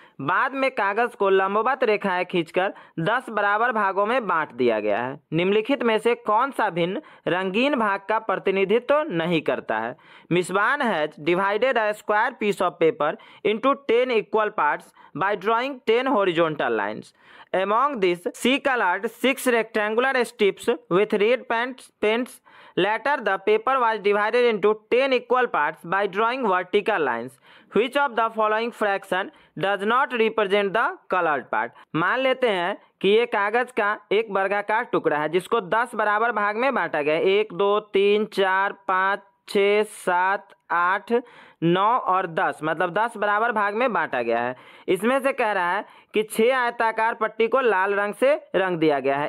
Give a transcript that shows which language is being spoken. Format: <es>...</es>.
<hi>बाद में कागज को लंबवत रेखाएं खींचकर 10 बराबर भागों में बांट दिया गया है। निम्नलिखित में से कौन सा भिन्न रंगीन भाग का प्रतिनिधित्व नहीं करता है।</hi> <en>मिसबान has divided a square piece of paper into 10 equal parts by drawing 10 horizontal lines. Among these, she colored 6 rectangular strips with red paints. Later, the paper was divided into 10 equal parts by drawing vertical lines. Which of the following fraction does not represent the colored part?</en> <hi>मान लेते हैं कि ये कागज का एक वर्गाकार टुकड़ा है जिसको 10 बराबर भाग में बांटा गया है। 1, 2, 3, 4, 5, 6, 7, 8, 9 और 10, मतलब 10 बराबर भाग में बांटा गया है। इसमें से कह रहा है कि 6 आयताकार पट्टी को लाल रंग से रंग दिया गया है।</hi>